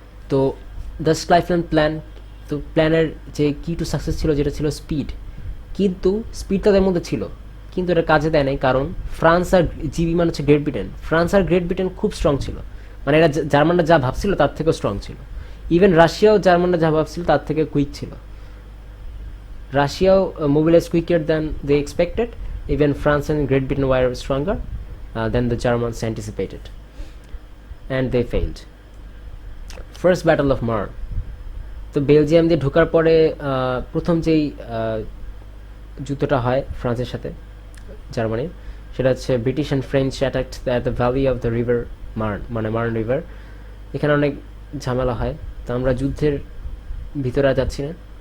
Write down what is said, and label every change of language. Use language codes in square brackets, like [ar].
[bn] তো the স্ক্লাইফেন plan, তো প্ল্যানের যে কি টু সাকসেস ছিল যেটা ছিল স্পিড, কিন্তু স্পিড তাদের মধ্যে ছিল, কিন্তু এটা কাজে দেয় নাই, কারণ ফ্রান্স আর জিবি মানে হচ্ছে great Britain, France are great Britain খুব স্ট্রং ছিল, মানে এরা জার্মানরা যা ভাবছিল তার থেকেও স্ট্রং ছিল। ইভেন রাশিয়াও জার্মানরা যা ভাবছিল তার থেকে কুইক ছিল। রাশিয়াও [en] mobilized quicker than they expected. Even France and Great Britain were stronger than the Germans anticipated, and they failed. First Battle of Marne. [bn] তো বেলজিয়াম দিয়ে ঢোকার পরে প্রথম যেই যুদ্ধটা হয় ফ্রান্সের সাথে জার্মানির, সেটা হচ্ছে [en] British and French attacked at the valley of the river Marne, [bn] মানে মার্ন রিভার। এখানে অনেক ঝামেলা হয়, তো আমরা যুদ্ধের ভিতরে যাচ্ছি না।